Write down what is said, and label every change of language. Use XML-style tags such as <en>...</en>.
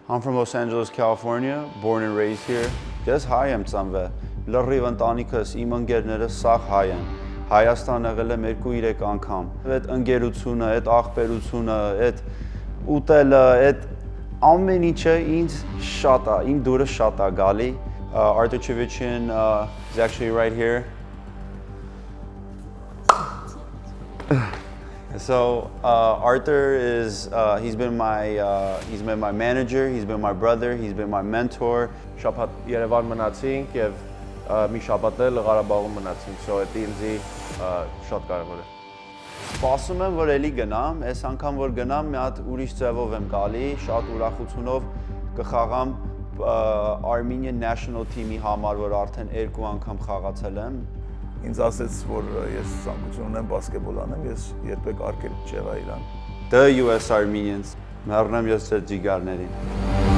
<en>I'm from Los Angeles, California, born and raised here.</en> <hy>Ես հայ եմ ծնվել, լրիվ ընտանիքս, իմ ընկերներս սաղ հայ են։ Հայաստան եղել եմ 2-3 անգամ։ Այդ ընկերությունը, այդ աղբերությունը, այդ ուտելը, այդ ամեն ինչը ինձ շատ է, իմ դուրս շատ է գալի։</hy> <en>Arthur Chivichyan is actually right here. So Arthur is he's been my manager, he's been my brother, he's been my mentor.</en> <hy>Շաբաթ Երևան մնացինք եւ մի շաբաթ էլ Ղարաբաղում մնացինք, so դա ինձի շատ կարևոր է։ Սպասում եմ, որ էլի գնամ, այս անգամ որ գնամ, մի հատ ուրիշ ձևով եմ գալի, շատ ուրախությունով կխաղամ</hy> <en>Armenian national team-</en> <hy>ի համար, որ արդեն 2 անգամ խաղացել եմ։ Ինձ ասեց, որ ես ցանկություն ունեմ բասկետբոլ անեմ, ես երբեք արկել չեղա իրան։</hy> <en>The US Armenians,</en> <hy>մեռնեմ ես ձեր ջիգարներին։</hy>